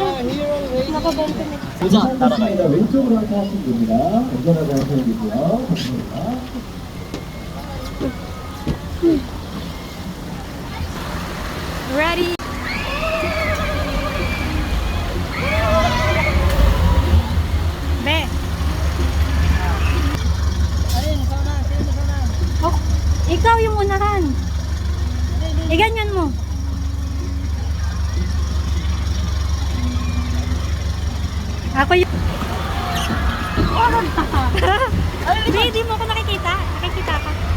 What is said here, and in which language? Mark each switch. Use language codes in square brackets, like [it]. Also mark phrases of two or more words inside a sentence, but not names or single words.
[tl] Nakabanta na. [ko] 부자 따라가요. 왼쪽으로 하시면 됩니다. 안전하게 하셔야 되고요. 감사합니다. [en] Ready? Be. [tl] Oh, ikaw yung unahan. Iganyan mo. Ako yung... Hindi mo ako nakikita. Nakikita ka.